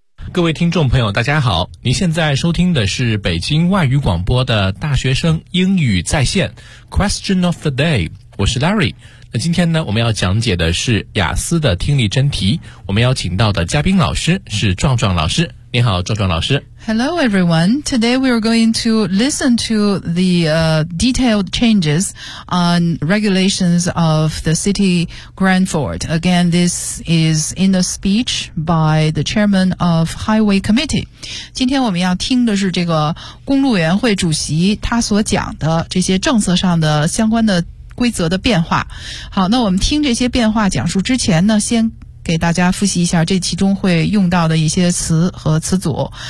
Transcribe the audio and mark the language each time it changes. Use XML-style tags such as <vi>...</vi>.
<zh>各位听众朋友大家好，您现在收听的是北京外语广播的大学生英语在线 Question of the day， 我是 Larry。那今天呢，我们要讲解的是雅思的听力真题，我们邀请到的嘉宾老师是壮壮老师。你好，壮壮老师。</zh> <en>Hello everyone, today we are going to listen to the、detailed changes on regulations of the city Grandford. Again, this is in a speech by the chairman of Highway Committee.</en> <zh>今天我们要听的是这个公路委员会主席他所讲的这些政策上的相关的规则的变化。好，那我们听这些变化讲述之前呢，先给大家复习一下这其中会用到的一些词和词组。</zh>